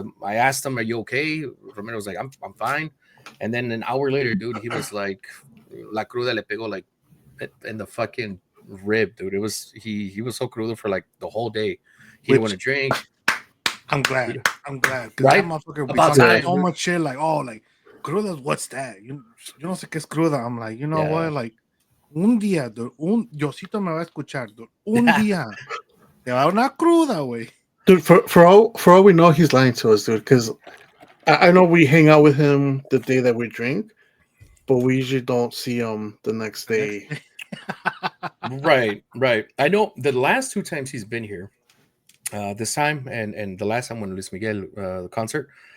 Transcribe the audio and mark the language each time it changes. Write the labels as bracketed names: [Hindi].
[English] I asked him, "Are you okay?" Romero was like, "I'm fine." And then an hour later, dude, he was like, [Spanish] "La cruda le pegó [English] like in the fucking rib, dude." It was he was so crudo for like the whole day. He didn't want to drink. I'm glad. Because right? that motherfucker About time, so much shit like, oh, like crudas, what's that? You [Spanish] no sé qué es cruda. [English] I'm like, you know what? [Spanish] Like, un día, dude, Diosito me va a escuchar, dude. Un día. Te va una cruda, güey. [English] Dude, for all we know, he's lying to us, dude. Because I know we hang out with him the day that we drink, but we usually don't see him the next day. Right. I know the last 2 times he's been here, this time and the last time when Luis Miguel the concert.